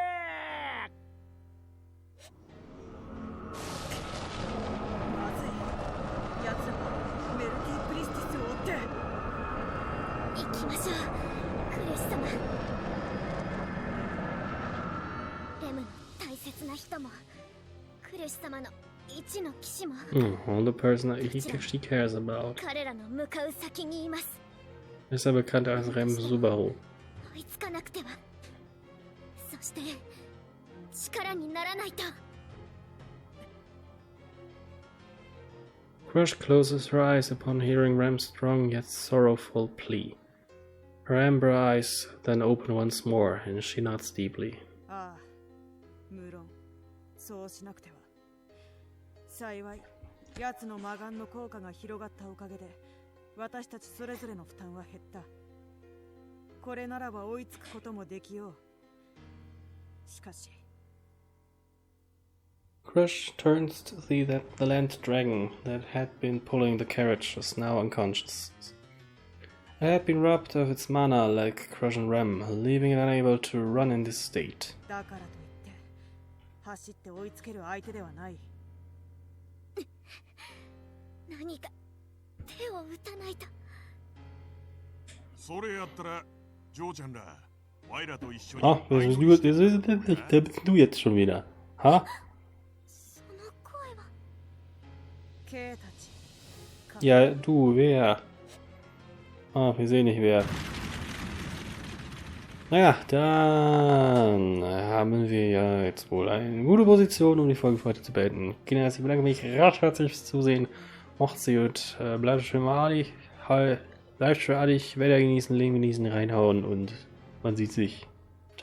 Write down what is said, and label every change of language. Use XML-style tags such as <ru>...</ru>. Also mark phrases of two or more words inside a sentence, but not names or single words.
<ja>まずい。奴らはメルティプリスティスを追って行きましょう、クレス様。レムの大切な人もクレス様の一の騎士も、</ja> <en>All the person that she cares about.</en> <ja>彼らの向かう先にいます。</ja> <de>Ist er bekannt als Rem Subaru.</de> <ja>追いつかなくては。そして力にならないと。</ja> <en>Crush closes her eyes upon hearing Rem's strong yet sorrowful plea. Her amber eyes then open once more, and she nods deeply.</en> <ja>ああ、無論そうしなくては。幸い奴の魔眼の効果が広がったおかげで私たちそれぞれの負担は減った。これならば追いつくこともできよう。しかし</ja> <en>Crush turns to see that the land dragon that had been pulling the carriage was now unconscious. It had been robbed of its mana like Crush and Rem, leaving it unable to run in this state.</en> <ja>だからといって走って追いつける相手ではない。何か手を打たないと。それやったらジョーちゃんらワイらと一緒に</ja> <de>Ah, wer bist du jetzt schon wieder? Ha?</de> <ja>その声は。 K たち。</ja> <de>Ja, du, wer? Ah, wir sehen nicht wer. Naja, dann haben wir ja jetzt wohl eine gute Position, um die Folge für heute zu beenden. Kinder, ich bedanke mich recht herzlich fürs Zusehen. Macht's gut, bleibt schön malig, bleibt schön adig, Wetter genießen, Leben genießen, reinhauen und man sieht sich.</de>